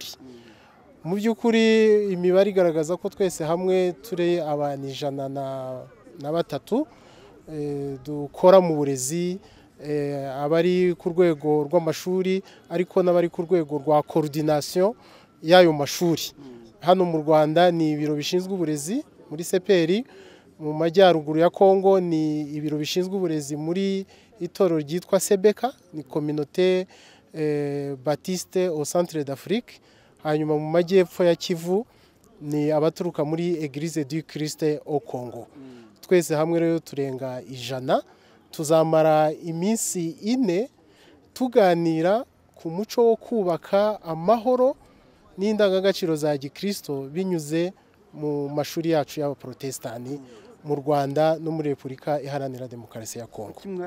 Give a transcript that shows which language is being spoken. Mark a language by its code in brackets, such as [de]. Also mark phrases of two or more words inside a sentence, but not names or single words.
[rw] Mu by'ukuri imibare igaragaza ko twese hamwe turi abantu 103 dukora mu burezi, abari ku rwego rw'amashuri ariko n'abari ku rwego rwa coordination y'ayo mashuri. Hano mu Rwanda ni ibiro bishinzwe uburezi muri CPR, mu Majyaruguru ya Kongo ni ibiro bishinzwe uburezi muri itorero ryitwa Sebeka, ni communauté Baptiste au Centre d'Afrique. Hanyuma mu Majyepfo ya Kivu ni abaturuka muri Église du Christ au Congo. Twese hamwe rero turenga 100, tuzamara iminsi 4 tuganira ku muco wo kubaka amahoro n'indangagaciro za Gikristo binyuze mu mashuri yacu y'Abaprotestani mu Rwanda no muri Repubulika Iharanira Demokarasi ya Kongo.